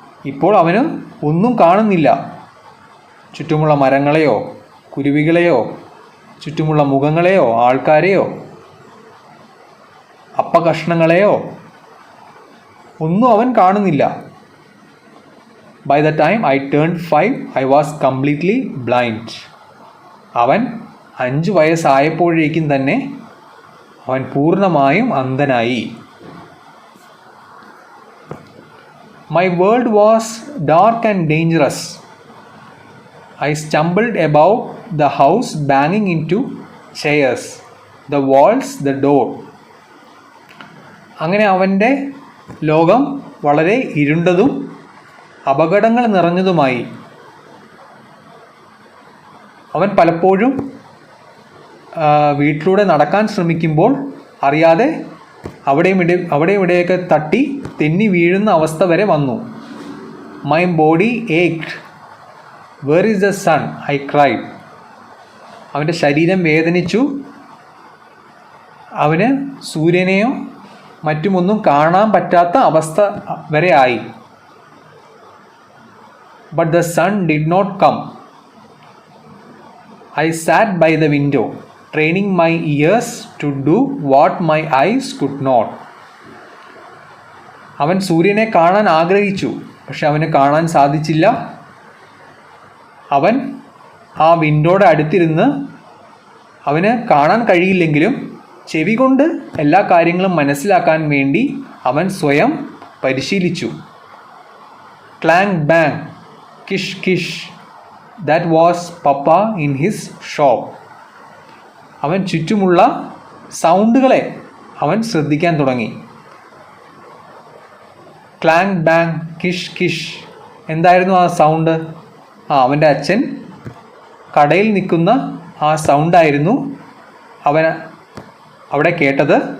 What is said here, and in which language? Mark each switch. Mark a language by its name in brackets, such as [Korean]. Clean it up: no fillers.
[Malayalam] ഇപ്പോൾ അവന് ഒന്നും കാണുന്നില്ല. ചുറ്റുമുള്ള മരങ്ങളെയോ കുരുവികളെയോ ചുറ്റുമുള്ള മുഖങ്ങളെയോ ആൾക്കാരെയോ അപ്പകഷ്ണങ്ങളെയോ ഒന്നും അവൻ കാണുന്നില്ല. [English] By the time I turned 5, I was completely blind. [Malayalam] അവൻ 5 വയസ്സായപ്പോഴേക്കും തന്നെ അവൻ പൂർണ്ണമായും അന്ധനായി. [English] My world was dark and dangerous. I stumbled about the house, banging into chairs, the walls, the door. [Malayalam] അങ്ങനെ അവൻ്റെ ലോകം വളരെ ഇരുണ്ടതും അപകടങ്ങൾ നിറഞ്ഞതുമായി. അവൻ പലപ്പോഴും വീട്ടിലൂടെ നടക്കാൻ ശ്രമിക്കുമ്പോൾ അറിയാതെ അവിടെയും ഇവിടെയൊക്കെ തട്ടി തെന്നി വീഴുന്ന അവസ്ഥ വരെ വന്നു. [English] My body ached. Where is the sun? I cried. [Malayalam] അവൻ്റെ ശരീരം വേദനിച്ചു. അവന് സൂര്യനെയോ മറ്റുമൊന്നും കാണാൻ പറ്റാത്ത അവസ്ഥ വരെ ആയി. [English] But the sun did not come. I sat by the window, training my ears to do what my eyes could not. [Malayalam] അവൻ സൂര്യനെ കാണാൻ ആഗ്രഹിച്ചു, പക്ഷെ അവന് കാണാൻ സാധിച്ചില്ല. അവൻ ആ വിൻഡോയുടെ അടുത്തിരുന്ന് അവന് കാണാൻ കഴിയില്ലെങ്കിലും ചെവി കൊണ്ട് എല്ലാ കാര്യങ്ങളും മനസ്സിലാക്കാൻ വേണ്ടി അവൻ സ്വയം പരിശീലിച്ചു. [English] Clang bang, kish kish, that was Papa in his shop. [Malayalam] അവൻ ചുറ്റുമുള്ള സൗണ്ടുകളെ അവൻ ശ്രദ്ധിക്കാൻ തുടങ്ങി. ക്ലാങ് ബാങ്, കിഷ് കിഷ്, എന്തായിരുന്നു ആ സൗണ്ട്? അവൻ്റെ അച്ഛൻ കടയിൽ നിൽക്കുന്ന ആ സൗണ്ടായിരുന്നു അവൻ അവിടെ കേട്ടത്.